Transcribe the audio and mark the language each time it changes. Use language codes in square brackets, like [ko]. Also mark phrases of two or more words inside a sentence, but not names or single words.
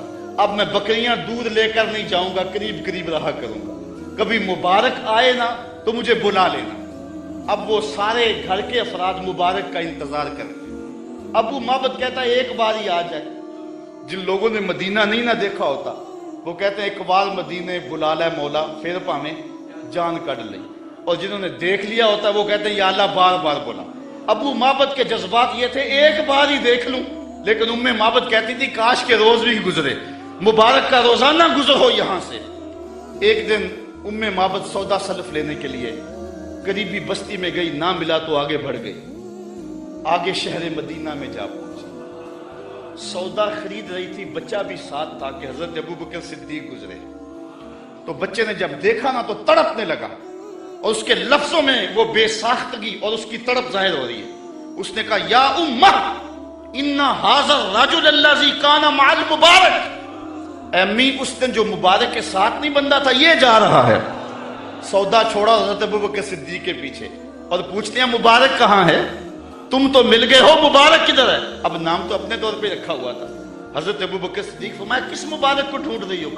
[ur] اب میں بکریاں دودھ لے کر نہیں جاؤں گا, قریب قریب رہا کروں گا, کبھی مبارک آئے نا تو مجھے بلا لینا. اب وہ سارے گھر کے افراد مبارک کا انتظار کرتے. ابو معبد کہتا ہے ایک بار ہی آ جائے. جن لوگوں نے مدینہ نہیں نہ دیکھا ہوتا وہ کہتے ہیں ایک بار مدینے بلا لے مولا [pa] پھر پامیں جان کڑ لئی, [ur] اور جنہوں نے دیکھ لیا ہوتا وہ کہتے ہیں یا اللہ بار بار بلا. ابو معبد کے جذبات یہ تھے ایک بار ہی دیکھ لوں, لیکن ام معبد کہتی تھی کاش کے روز بھی گزرے, مبارک کا روزانہ گزر ہو یہاں سے. ایک دن ام معبد سودا سلف لینے کے لیے قریبی بستی میں گئی, نہ ملا تو آگے بڑھ گئی, آگے شہر مدینہ میں جا پہنچی. سودا خرید رہی تھی, بچہ بھی ساتھ تھا کہ حضرت ابو بکر صدیق گزرے. تو بچے نے جب دیکھا نا تو تڑپنے لگا, اور اس کے لفظوں میں وہ بے ساختگی اور اس کی تڑپ ظاہر ہو رہی ہے۔ اس نے کہا [ar] یا امہ ان ھذا الرجل الذی کان مع المبارک، [ur] اے امی اس دن جو مبارک کے ساتھ نہیں بندہ تھا یہ جا رہا ہے۔ سودا چھوڑا حضرت ابوبکر صدیق کے پیچھے اور پوچھتے ہیں مبارک کہاں ہے؟ تم تو مل گئے ہو، مبارک کدھر ہے؟ اب نام تو اپنے طور پہ رکھا ہوا تھا۔ حضرت ابوبکر صدیق فرمایا کس مبارک کو ڈھونڈ رہی ہو؟